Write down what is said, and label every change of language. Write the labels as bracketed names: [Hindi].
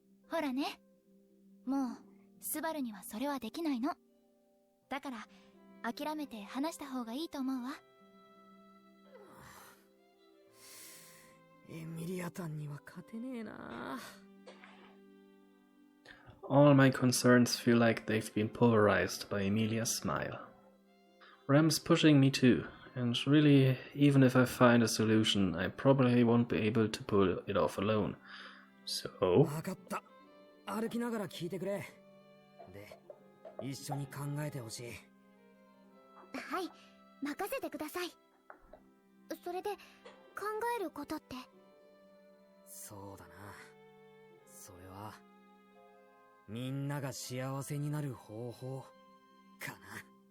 [Japanese] ほらね、もうスバルにはそれはできないの。だから諦めて話した方がいいと思うわ。エミリアタンには勝てねえな。 [English] All my concerns feel like they've been pulverized by Emilia's smile. Ram's pushing me too, and really, even if I find a solution, I probably won't be able to pull it off alone. So... [Japanese] わかった。歩きながら聞いてくれ。で、一緒に考えてほしい。はい、任せてください。それで、考えることって？そうだな。それは、みんなが幸せになる方法、かな。